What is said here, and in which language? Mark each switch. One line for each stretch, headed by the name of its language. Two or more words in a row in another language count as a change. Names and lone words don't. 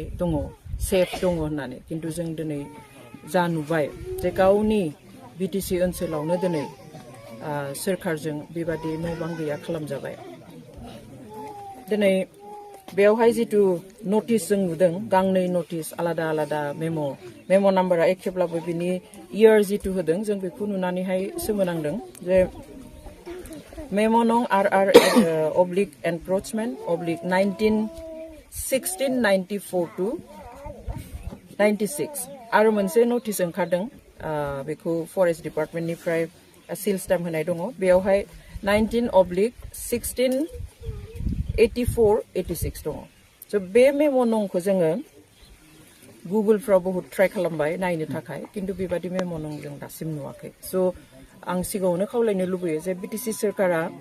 Bodo: दङ सेफ दङ होननानै किन्तु जों दिनै जा नुबाय जे गावनि बिटिसि ओनसोलावनो दिनै सोरखारजों बेबादि न' बां गैया खालामजाबाय दिनै बेवहाय जितु नटिस जों नुदों गांनै नटिस आलादा आलादा मेम' नाम्बारा एखेब्लाबो बिनि इयार जितु होदों जों बेखौ नुनानैहाय सोमोनांदों जे
English: memo no RR oblique encroachment oblique
Bodo: 1694 to 96 आरो मोनसे नटिस ओंखारदों बेखौ फरेस्ट डिपार्टमेन्टनिफ्राय
English: seal stamp
Bodo: होनाय दङ बेयावहाय 19/16/1684-86 दङ स' बे मेम' नंखौ जोङो गुगोलफ्राव बहुत ट्राइ खालामबाय नायनो थाखाय किन्तु बेबादि
English: memo no
Bodo: जों दासिम नुवाखै स' आं सिगाङावनो खावलायनो लुबैयो जे बिटिसि सोरखारा